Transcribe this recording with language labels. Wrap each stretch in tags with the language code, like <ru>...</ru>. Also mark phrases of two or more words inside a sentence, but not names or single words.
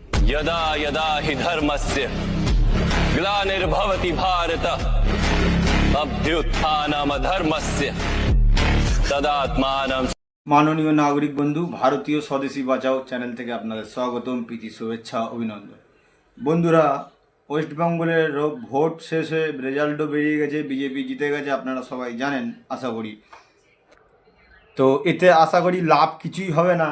<sa>यदा यदा हि धर्मस्य ग्लानिर्भवति भारत अभ्युत्थानमधर्मस्य तदात्मानं।</sa> <bn>মাননীয় নাগরিক বন্ধু, ভারতীয় স্বদেশী বাঁচাও চ্যানেল থেকে আপনাদের স্বাগতম, প্রীতি, শুভেচ্ছা, অভিনন্দন। বন্ধুরা, ওয়েস্ট বেঙ্গলের ভোট শেষ হয়ে রেজাল্টও বেরিয়ে গেছে, বিজেপি জিতে গেছে, আপনারা সবাই জানেন আশা করি। তো এতে আশা করি লাভ কিছুই হবে না।</bn>